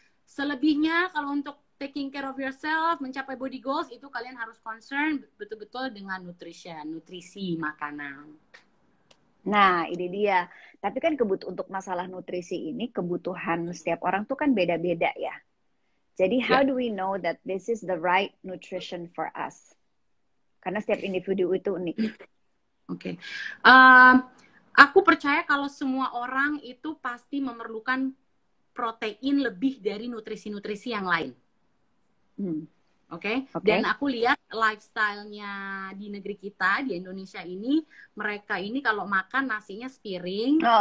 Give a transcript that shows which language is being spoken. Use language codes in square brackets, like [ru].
[id] Selebihnya kalau untuk [en] taking care of yourself, [id] mencapai [en] body goals, [id] itu kalian harus concern betul-betul dengan nutrisi makanan. Nah, ini dia. Tapi kan untuk masalah nutrisi ini, kebutuhan setiap orang tuh kan beda-beda ya. [en] Jadi how do we know that this is the right nutrition for us? [id] Karena setiap individu itu unik. Oke. Aku percaya kalau semua orang itu pasti memerlukan protein lebih dari nutrisi-nutrisi yang lain. Oke. Dan aku lihat lifestyle-nya di negeri kita, di Indonesia ini, mereka ini kalau makan nasinya sepiring,